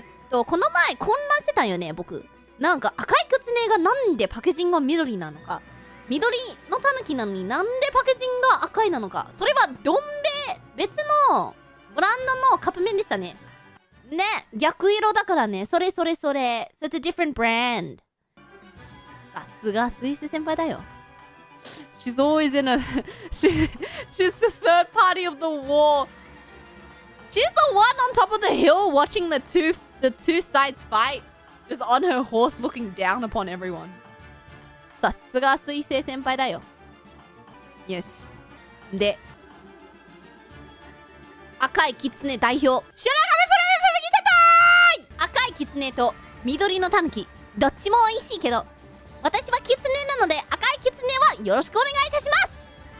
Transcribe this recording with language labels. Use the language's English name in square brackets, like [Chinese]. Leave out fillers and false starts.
[Japanese] この前混乱してたんよね、僕。なんか赤いきつねがなんでパッケージングが緑なのか、緑のたぬきなのになんでパッケージングが赤いなのか、それはどん兵衛別のブランドのカップ麺でしたね。ね、逆色だからね。それ。 [English] So it's a different brand. [Japanese] さすが水星先輩だよ。 [English] She's always in a she's the third party of the war. She's the one on top of the hill watching the two sides fight, just on her horse looking down upon everyone. [Japanese] さすが水星先輩だよ。よし。で、赤いキツネ代表、白髪プレミプレミ先輩。赤いキツネと緑のタヌキ、どっちも美味しいけど、私はキツネなので赤いキツネはよろしくお願いいたします。